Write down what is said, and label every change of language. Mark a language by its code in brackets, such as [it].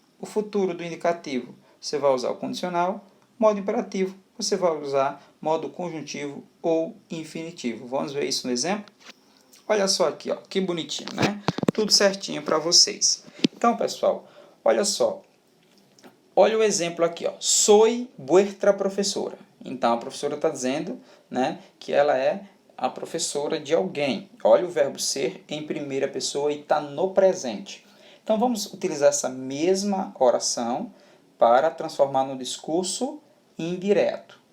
[pt] O futuro do indicativo, você vai usar o condicional. Modo imperativo, você vai usar modo conjuntivo ou infinitivo. Vamos ver isso no exemplo? Olha só aqui, ó, que bonitinho, né? Tudo certinho para vocês. Então, pessoal, olha só. Olha o exemplo aqui, ó. [es] Soy vuestra professora. [pt] Então, a professora está dizendo, né, que ela é a professora de alguém. Olha o verbo ser em primeira pessoa e está no presente. Então, vamos utilizar essa mesma oração para transformar no discurso indireto.